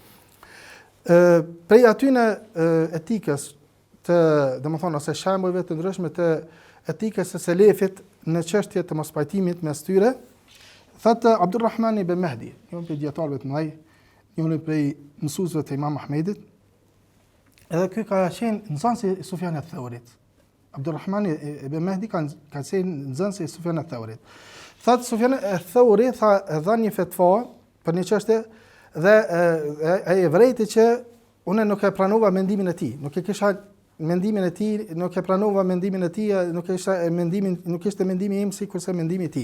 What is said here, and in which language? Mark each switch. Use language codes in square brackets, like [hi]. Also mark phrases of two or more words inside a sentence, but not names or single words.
[sq] Prej atyne etikës të, domethënë, ose shembujve të ndryshme të etikës së selefit në çështje të mospajtimit mes tyre, thotë Abdulrahman ibn Mahdi, një prej dietarëve të mëdhej, një prej mësuesve të Imam Ahmedit, edhe ky ka qenë nxënësi i Sufjan ath-Thaurit. Abdulrahman ibn Mahdi ka qenë nxënësi i Sufjan ath-Thaurit. Thotë Sufjan ath-Thauri dha një fetva për një çështje dhe ai e vërejti që unë nuk e pranova mendimin e tij, nuk e kisha mendimin e tij, nuk e pranova mendimin e tij, nuk ishte mendimi im sikurse mendimi i tij.